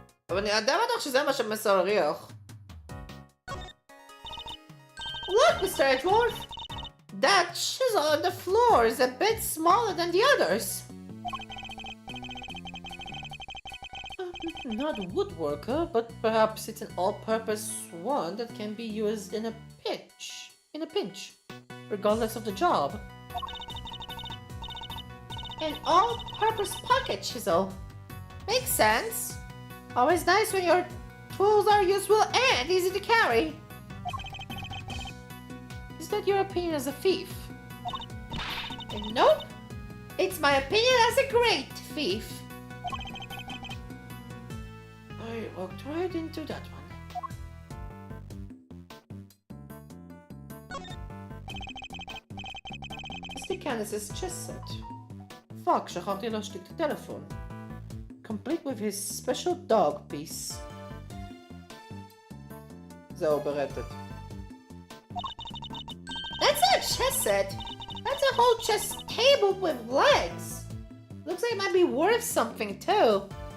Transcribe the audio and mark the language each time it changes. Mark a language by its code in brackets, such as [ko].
[he] אבל אני עדיין בטוח שזה מה שמסריח. [en] Look, Mr. Edgeworth! That chisel on the floor is a bit smaller than the others. Not a woodworker, but perhaps it's an all-purpose one that can be used in a pinch, regardless of the job. An all-purpose pocket chisel. Makes sense. Always nice when your tools are useful and easy to carry. Is that your opinion as a thief? Nope. It's my opinion as a great thief. I walked right into that one. Mr. Canis's chess set. [he] Fuck, שכחתי להשתיק את הטלפון. [en] Complete with his special dog piece. [he] זהו ברטט. [en] That's not a chess set. That's a whole chess table with legs. Looks like it might be worth something too.